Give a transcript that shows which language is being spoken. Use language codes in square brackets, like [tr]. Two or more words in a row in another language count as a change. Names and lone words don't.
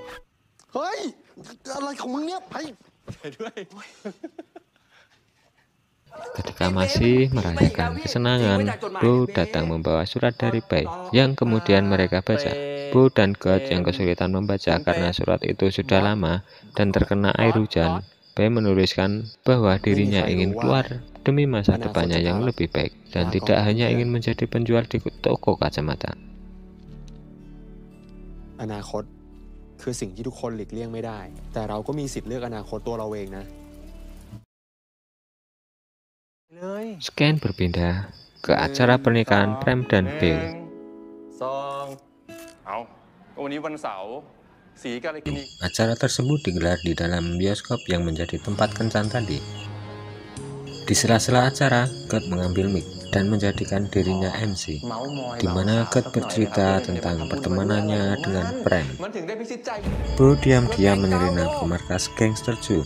[id] Ketika masih merayakan kesenangan, Bo datang membawa surat dari Pai yang kemudian mereka baca. Bo dan God yang kesulitan membaca karena surat itu sudah lama dan terkena air hujan. Pai menuliskan bahwa dirinya ingin keluar demi masa depannya yang lebih baik dan tidak hanya ingin menjadi penjual di toko kacamata. [th] อนาคตคือสิ่งที่ทุกคนหลีกเลี่ยงไม่ได้แต่เราก็มีสิทธิ์เลือกอนาคตตัวเราเองนะ [id] Scan berpindah ke acara pernikahan Prem dan Bill. [th] วันนี้วันเสาร์สีกาลกินี [id] Acara tersebut digelar di dalam bioskop yang menjadi tempat kencan tadi. Di sela-sela acara, God mengambil mic dan menjadikan dirinya MC, di mana God bercerita tentang pertemanannya dengan Prem. Bo diam-diam menyelinap ke markas gangster Joe.